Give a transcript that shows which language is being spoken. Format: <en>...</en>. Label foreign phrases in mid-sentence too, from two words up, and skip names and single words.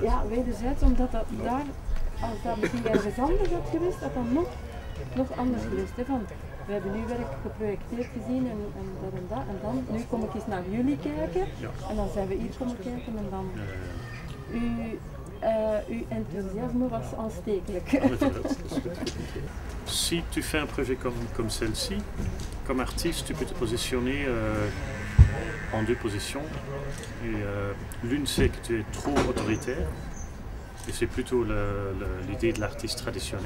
<nl>Ja, wederzijds, omdat dat daar, als dat misschien ergens anders had geweest, dat dan nog anders geweest. Hè. Van, we hebben uw werk geprojecteerd gezien en dat en dat. En dan, nu kom ik eens naar jullie kijken. Ja. En dan zijn we hier komen kijken en dan... Uw enthousiasme was aanstekelijk.</nl> <fr>Si tu fais un projet comme celle-ci, comme artiste, tu peux te positionner en deux positions. L'une, c'est que tu es trop autoritaire, et c'est plutôt l'idée de l'artiste traditionnel.</fr>